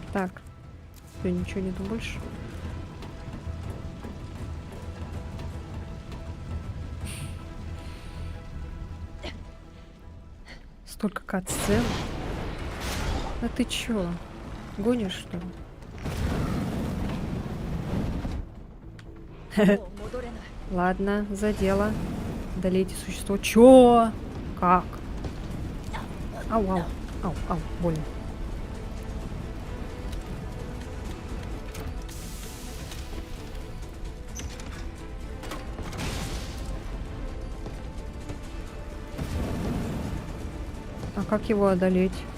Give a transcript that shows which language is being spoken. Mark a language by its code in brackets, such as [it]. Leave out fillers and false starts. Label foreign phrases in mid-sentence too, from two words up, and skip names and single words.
[ru] Так. Всё, ничего нету больше. Столько кат-сцен. А ты чё? Гонишь, что ли? [ja] もう戻れない [ru] Ладно, за дело. Одолейте существо. Чё? Как? Ау, ау, ау, ау, больно. А как его одолеть?